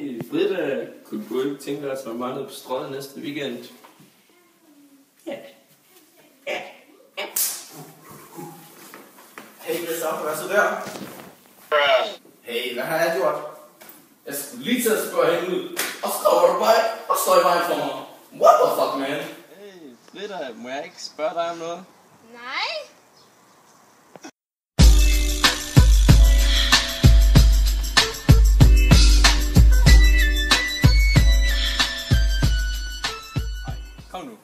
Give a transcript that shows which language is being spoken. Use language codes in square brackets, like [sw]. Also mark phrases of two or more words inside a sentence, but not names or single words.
[da] Hey Frida, kunne du ikke tænke dig at tage mig ned på strøget næste weekend? Hey Christoffer, hvad så der? Hey, hvad har jeg gjort? Jeg skulle lige til at spørge hende ud, og så står du bare og står i vejen for mig. [en] What the fuck, man? [da] Hey, Frida, må jeg ikke spørge dig om noget? Nej. Kom nu.